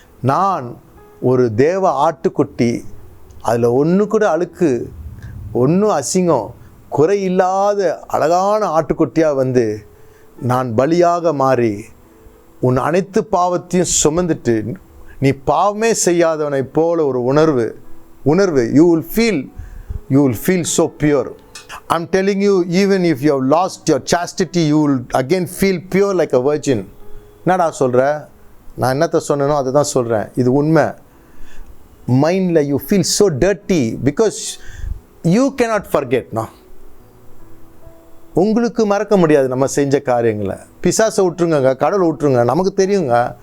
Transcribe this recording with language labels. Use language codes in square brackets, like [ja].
[ta] நான் ஒரு தேவ ஆட்டுக்குட்டி, அதில் ஒன்று கூட அழுக்கு, ஒன்றும் அசிங்கம் குறையில்லாத அழகான ஆட்டுக்குட்டியாக நான் பலியாக மாறி உன் அனைத்து பாவத்தையும் சுமந்துட்டு, நீ பாவமே செய்யாதவனை போல ஒரு உணர்வு [en] you will feel so pure. I'm telling you, even if you have lost your chastity, you will again feel pure like a virgin. [ta] என்னடா சொல்கிற? நான் என்னத்தை சொன்னேனோ அதை தான் சொல்கிறேன். இது உண்மை. மைண்டில் [en] you feel so dirty because you cannot forget. [ta] உங்களுக்கு மறக்க முடியாது நம்ம செஞ்ச காரியங்களை. பிசாசை விட்டுருங்க, கடவுளை விட்டுருங்க, நமக்கு தெரியுங்க.